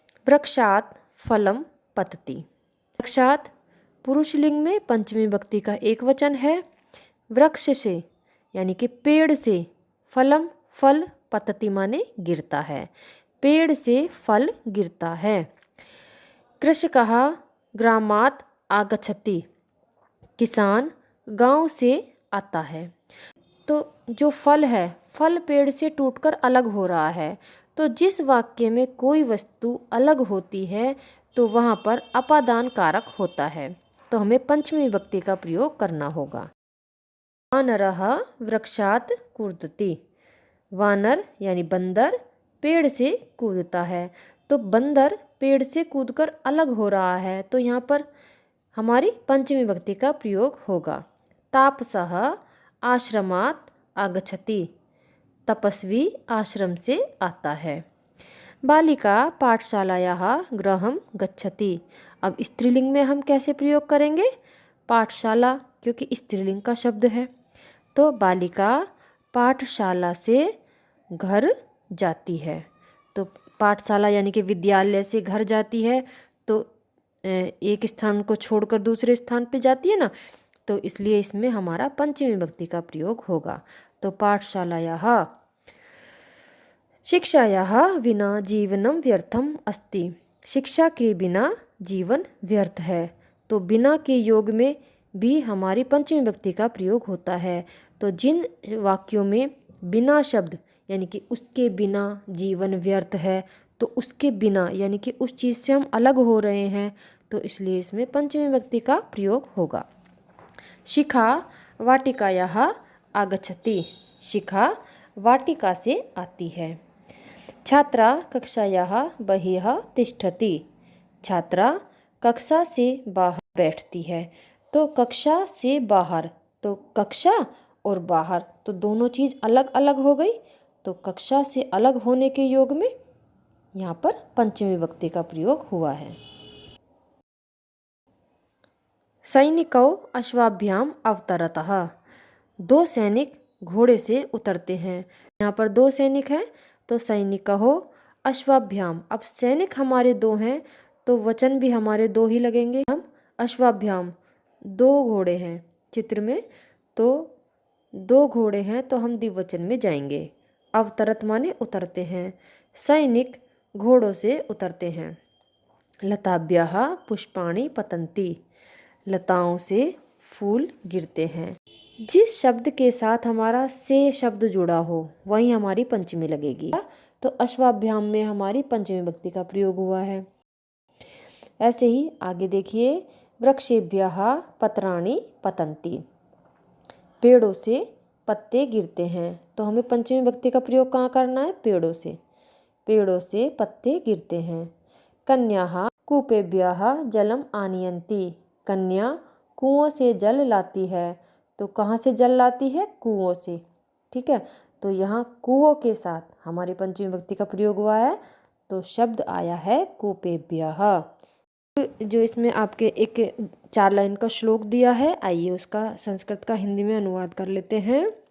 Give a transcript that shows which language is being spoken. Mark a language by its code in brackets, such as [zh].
[sa] वृक्षात् फलम पतति। [hi] वृक्षात् पुरुष लिंग में पंचमी विभक्ति का एक वचन है। वृक्ष से यानी कि पेड़ से, फलम फल, पतति माने गिरता है, पेड़ से फल गिरता है। [sa] कृषकः ग्रामात् आगच्छति। [hi] किसान गांव से आता है। तो जो फल है, फल पेड़ से टूटकर अलग हो रहा है। तो जिस वाक्य में कोई वस्तु अलग होती है तो वहाँ पर अपादान कारक होता है, तो हमें पंचमी विभक्ति का प्रयोग करना होगा। [sa] वानरः वृक्षात् कूदति। [hi] वानर यानी बंदर पेड़ से कूदता है, तो बंदर पेड़ से कूदकर अलग हो रहा है, तो यहाँ पर हमारी पंचमी विभक्ति का प्रयोग होगा। [sa] तापसः आश्रमात् आगच्छति। [hi] तपस्वी आश्रम से आता है। [sa] बालिका पाठशालायाः गृहं गच्छति। [hi] अब स्त्रीलिंग में हम कैसे प्रयोग करेंगे? पाठशाला, क्योंकि स्त्रीलिंग का शब्द है, तो बालिका पाठशाला से घर जाती है। तो पाठशाला यानी कि विद्यालय से घर जाती है, तो एक स्थान को छोड़कर दूसरे स्थान पे जाती है ना, तो इसलिए इसमें हमारा पंचमी विभक्ति का प्रयोग होगा। तो पाठशालायाः। [sa] शिक्षायाः विना जीवनम व्यर्थम अस्ति। [hi] शिक्षा के बिना जीवन व्यर्थ है, तो बिना के योग में भी हमारी पंचमी विभक्ति का प्रयोग होता है। तो जिन वाक्यों में बिना शब्द यानी कि उसके बिना जीवन व्यर्थ है, तो उसके बिना यानी कि उस चीज़ से हम अलग हो रहे हैं, तो इसलिए इसमें पंचमी विभक्ति का प्रयोग होगा। [sa] शिखा वाटिकायाः आगच्छति। [hi] शिखा वाटिका से आती है। [sa] छात्रा कक्षायाः बहिः तिष्ठति। [hi] छात्रा कक्षा से बाहर बैठती है। तो कक्षा से बाहर, तो कक्षा और बाहर तो दोनों चीज़ अलग अलग हो गई, तो कक्षा से अलग होने के योग में यहाँ पर पंचमी विभक्ति का प्रयोग हुआ है। [sa] सैनिकौ अश्वाभ्याम अवतरतः। [hi] दो सैनिक घोड़े से उतरते हैं। यहाँ पर दो सैनिक हैं, तो सैनिकहो अश्वाभ्याम। अब सैनिक हमारे दो हैं, तो वचन भी हमारे दो ही लगेंगे। हम अश्वाभ्याम, दो घोड़े हैं चित्र में, तो दो घोड़े हैं, तो हम द्विवचन में जाएंगे। अवतरत माने उतरते हैं। सैनिक घोड़ों से उतरते हैं। [sa] लताभ्यः पुष्पाणि पतन्ति। [hi] लताओं से फूल गिरते हैं। जिस शब्द के साथ हमारा से शब्द जुड़ा हो वही हमारी पंचमी लगेगी। तो अश्वाभ्याम में हमारी पंचमी विभक्ति का प्रयोग हुआ है। ऐसे ही आगे देखिए, [sa] वृक्षेभ्यः पत्राणि पतन्ति। [hi] पेड़ों से पत्ते गिरते हैं, तो हमें पंचमी विभक्ति का प्रयोग कहाँ करना है? पेड़ों से। पेड़ों से पत्ते गिरते हैं। [sa] कन्याः कूपेभ्यः जलम आनयन्ति। [hi] कन्या कुओं से जल लाती है, तो कहाँ से जल लाती है? कुओं से। ठीक है, तो यहाँ कुओं के साथ हमारी पंचमी विभक्ति का प्रयोग हुआ है, तो शब्द आया है कूपेभ्यः। जो इसमें आपके एक 4 लाइन का श्लोक दिया है, आइए उसका संस्कृत का हिंदी में अनुवाद कर लेते हैं।